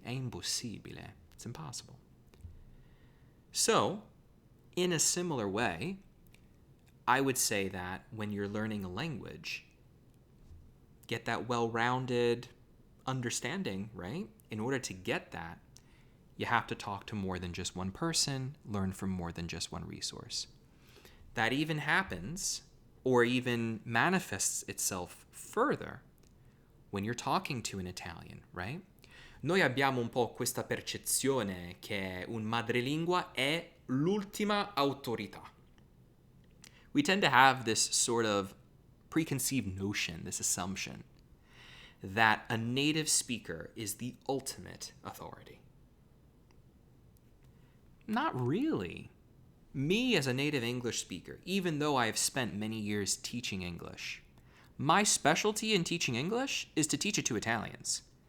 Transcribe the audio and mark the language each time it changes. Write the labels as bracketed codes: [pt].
[it] È impossibile. [en] It's impossible. So, in a similar way, I would say that when you're learning a language, get that well-rounded understanding, right? In order to get that, you have to talk to more than just one person, learn from more than just one resource. That even happens, or even manifests itself further, when you're talking to an Italian, right? [it] Noi abbiamo un po' questa percezione che un madrelingua è l'ultima autorità. [en] We tend to have this sort of preconceived notion, this assumption, that a native speaker is the ultimate authority. Not really. Me as a native English speaker, even though I have spent many years teaching English, my specialty in teaching English is to teach it to Italians.